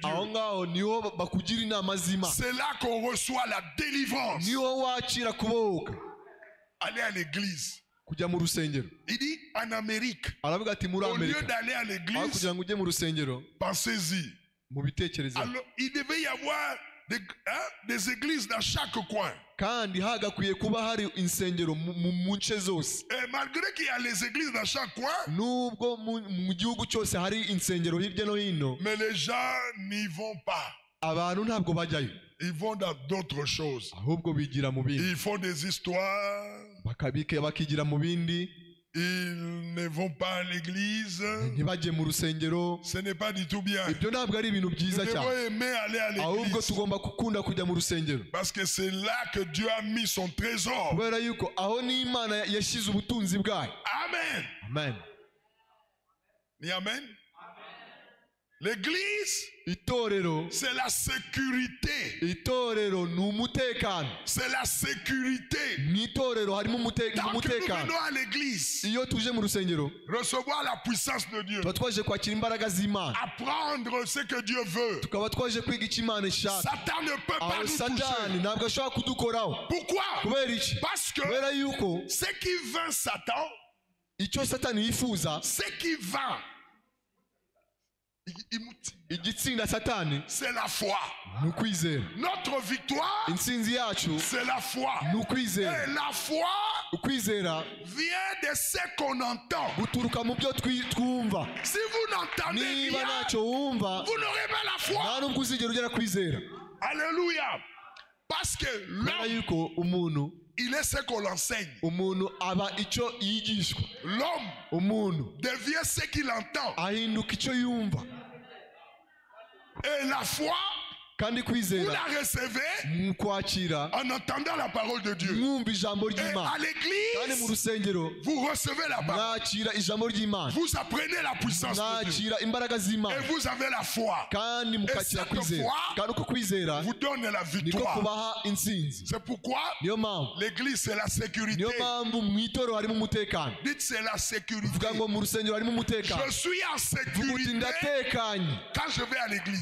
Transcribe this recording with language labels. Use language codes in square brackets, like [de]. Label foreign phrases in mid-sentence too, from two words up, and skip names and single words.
[rw] aho [fr] Dieu. [rw] ngaho niho bakugira inama z'imana [fr] C'est là qu'on reçoit la délivrance. [rw] niho wakira kubohoka [fr] Aller à l'église. [rw] kujya mu rusengero [fr] Il dit en Amérique, [rw] aravuga ati muri [fr] au lieu [rw] amerika [fr] d'aller à [rw] aho [fr] l'église, [rw] kugira ngo ujye mu rusengero [fr] pensez-y. [rw] mu bitekerezo [fr] Alors, il devait y avoir des églises dans chaque coin. [rw] kandi hagakwiye kuba hari insengero mu nce zose [fr] Et malgré qu'il y a les églises dans chaque coin, [rw] nubwo mu gihugu cyose hari insengero hirya no hino [fr] mais les gens n'y vont pas. [rw] abantu ntabwo bajyayo [fr] Ils vont dans d'autres choses. [rw] ahubwo bigira mu bindi [fr] Ils font des histoires. [rw] bakigira mu bindi [fr] Ils ne vont pas à l'église. [rw] ntibajye mu rusengero [fr] Ce n'est pas du tout bien. [rw] ibyo ntabwo ari ibintu [fr] Nous [rw] byiza [fr] devons [rw] cyane [fr] aimer aller à [rw] ahubwo [fr] l'église. [rw] tugomba gukunda kujya mu rusengero [fr] Parce que c'est là que Dieu a mis son trésor. [rw] kubera yuko aho n'imana yashyize ubutunzi bwayo [fr] Amen. [rw] amen Ni amen. L'église, itorero [fr] c'est la sécurité. [rw] itorero ni umutekano [fr] C'est la sécurité. [rw] mu itorero harimo [fr] Tant que nous [rw] umutekano [fr] venons à l'église, [rw] iyo tuje mu rusengero [fr] recevoir la puissance de Dieu, [rw] tuba twaje kwakira imbaraga z'imana [fr] apprendre ce que Dieu veut, [rw] tukaba twaje kwiga icyo imana ishaka [fr] Satan ne peut pas [rw] aho [fr] nous [rw] satani [fr] toucher. [rw] ntabwo ashobora kudukoraho [fr] Pourquoi? [rw] kubera iki [fr] Parce que [rw] kubera yuko [fr] ce qui vainc Satan, [rw] icyo satani yifuza [fr] ce qui vainc, [rw] igitsinda satani [fr] c'est la foi. [rw] ni ukwizera [fr] Notre victoire, [rw] intsinzi yacu [fr] c'est la foi. [rw] ni ukwizera [fr] Et la foi [rw] ukwizera [fr] vient de ce qu'on entend. [rw] guturuka mu byo twumva [fr] Si vous n'entendez [rw] niba [fr] rien, [rw] ntacyo wumva [fr] vous n'aurez pas la foi. [rw] nta nubwo uzigera ugera kwizera [fr] Alléluia. Parce que [rw] kubera [fr] l'homme, [rw] yuko umuntu [fr] il est ce qu'on l'enseigne. [rw] umuntu aba icyo yigishwa [fr] L'homme [rw] umuntu [fr] devient ce qu'il entend. [rw] ahinduka icyo yumva [fr] Et la foi [rw] kandi [fr] vous [rw] kwizera [fr] la recevez [rw] mu kwakira [fr] en entendant la parole de Dieu. [rw] mwumva ijambo [fr] Et [rw] ry'Imana, [fr] à [rw] kandi mu [fr] l'église, [rw] rusengero [fr] vous recevez la parole. [rw] mwakira ijambo ry'Imana, [fr] Vous apprenez la puissance de Dieu. [rw] mwakira imbaraga z'Imana, [fr] Et vous avez la foi. [rw] kandi mukakira [fr] cette [rw] kwizera, [fr] foi [rw] kandi uko kwizera [fr] Vous donne la [rw] niko [fr] victoire. [rw] kubaha intsinzi. [fr] C'est pourquoi [rw] Niyo mpamvu [fr] l'église, c'est la sécurité. [rw] niyo mpamvu mu itorero harimo umutekano. [fr] Dites, c'est la sécurité. [rw] Uvuga ngo mu rusengero harimo umutekano. [fr] Je suis en [rw] Vuga uti [fr] sécurité [rw] ndatekanye, [fr] quand je vais à l'église.